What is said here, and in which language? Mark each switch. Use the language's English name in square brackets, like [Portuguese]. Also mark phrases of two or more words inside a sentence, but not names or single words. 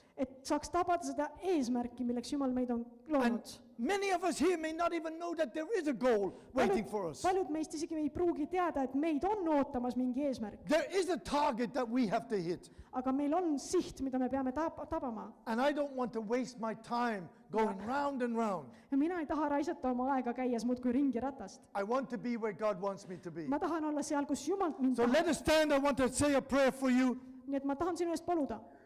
[Estonian] et saaks tabada seda eesmärki, milleks Jumal meid on [English] And [Estonian] loonud. [English] many of us here may not even know that there is a goal waiting for us. [Estonian] Paljud meist isegi ei pruugi teada, et meid on ootamas mingi eesmärk, [English] There is a target that we have to hit. [Estonian] aga meil on siht, mida me peame tabama. [English] And I don't want to waste my time going round and round. [Estonian] Ja mina ei taha raisata oma aega käies muudkui ringi ratast. [English] I want to be where God wants me to be. [Estonian] Ma tahan olla seal, kus Jumal mind [English] So [Estonian] tahab. [English] let us stand. I want to say a prayer for you. [Estonian] Nii et ma tahan sinu eest paluda.